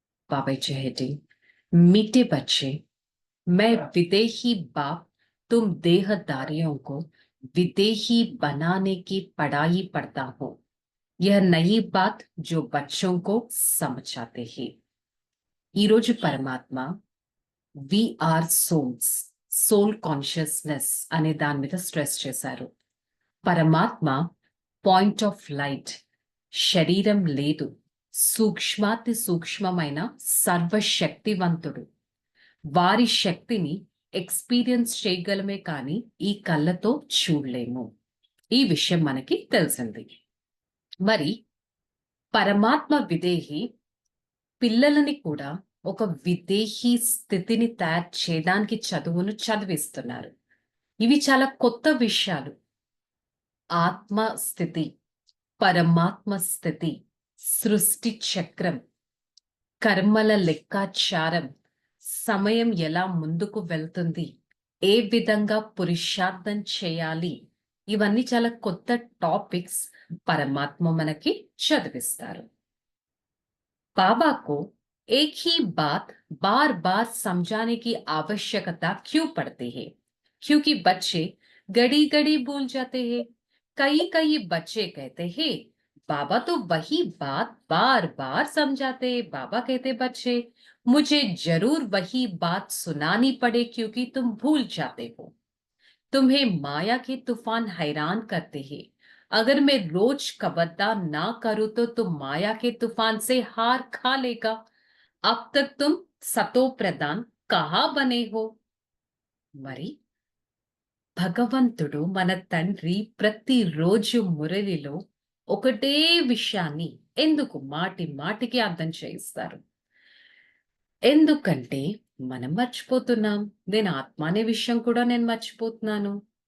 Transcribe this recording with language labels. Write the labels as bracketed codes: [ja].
[hi] बाबाजी heading, मीठे बच्चे, मैं विदेही बाप तुम देहधारियों को विदेही बनाने की पढ़ाई पढ़ता हूं. यह नई बात जो बच्चों को समझाते हैं. [te] ఈ రోజు పరమాత్మ వీఆర్ సోల్స్, సోల్ కాన్షియస్నెస్ అనే దాని మీద స్ట్రెస్ చేశారు. పరమాత్మ పాయింట్ ఆఫ్ లైట్, శరీరం లేదు, సూక్ష్మాతి సూక్ష్మమైన సర్వశక్తివంతుడు. వారి శక్తిని ఎక్స్పీరియన్స్ చేయగలమే కానీ ఈ కళ్ళతో చూడలేము. ఈ విషయం మనకి తెలిసింది. మరి పరమాత్మ విదేహి పిల్లలని కూడా ఒక విదేహీ స్థితిని తయారు చేయడానికి చదువును చదివిస్తున్నారు. ఇవి చాలా కొత్త విషయాలు. ఆత్మ స్థితి, పరమాత్మ స్థితి, సృష్టి చక్రం, కర్మల లెక్కాచారం, సమయం ఎలా ముందుకు వెళ్తుంది, ఏ విధంగా పురుషార్థం చేయాలి, ఇవన్నీ చాలా కొత్త టాపిక్స్ పరమాత్మ మనకి చదివిస్తారు. [hi] बाबा को एक ही बात बार बार समझाने की आवश्यकता क्यों पड़ती है? क्योंकि बच्चे घड़ी घड़ी भूल जाते हैं. कई कई बच्चे कहते हैं बाबा तो वही बात बार बार समझाते हैं. बाबा कहते बच्चे मुझे जरूर वही बात सुनानी पड़े क्योंकि तुम भूल जाते हो. तुम्हें माया के तूफान हैरान करते हैं. अगर मैं रोज कबड्डा ना करूं तो तुम माया के तूफान से हार खा लेगा. अब तक तुम सतो प्रधान कहाँ बने हो? [te] మరి భగవంతుడు మన తండ్రి ప్రతిరోజు మురళిలో ఒకటే విషయాన్ని ఎందుకు మాటి మాటికి అర్థం చేయిస్తారు? ఎందుకంటే మనం మర్చిపోతున్నాం. నేను ఆత్మ అనే విషయం కూడా నేను మర్చిపోతున్నాను.